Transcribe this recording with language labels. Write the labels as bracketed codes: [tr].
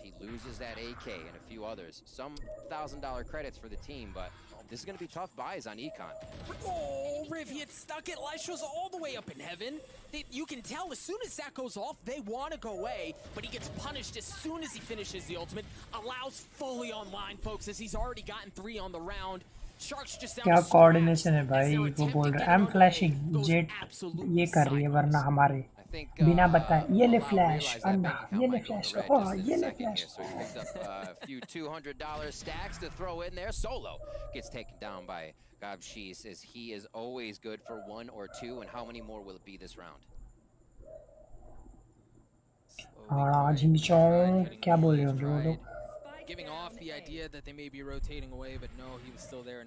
[en] If he loses that AK and a few others, some $1,000 credits for the team, but this is going to be tough buys on Econ. Oh, Riv, he had stuck it. Leish was all the way up in heaven. You can tell as soon as that goes off, they want to go away, but he gets punished as soon as he finishes the ultimate. Allows fully online, folks, as he's already gotten 3 on the round. Sharks just down. [hi] क्या coordination है भाई वो बोल रहा है [en] I'm flashing [hi] jet ये कर रही है वरना हमारे बिना बताए ये ले फ्लैश अंडा ये ले फ्लैश ओह ये ले flash [en] So he picked up a few $200 stacks to throw in there. Solo gets taken down by Gabshis as he is always good for 1 or 2. And how many more will it be this round? [hi] हाँ झिंगचों क्या बोल रहे होंगे वो लोग [en] Giving off the idea that they may be rotating away, but no, he was still there.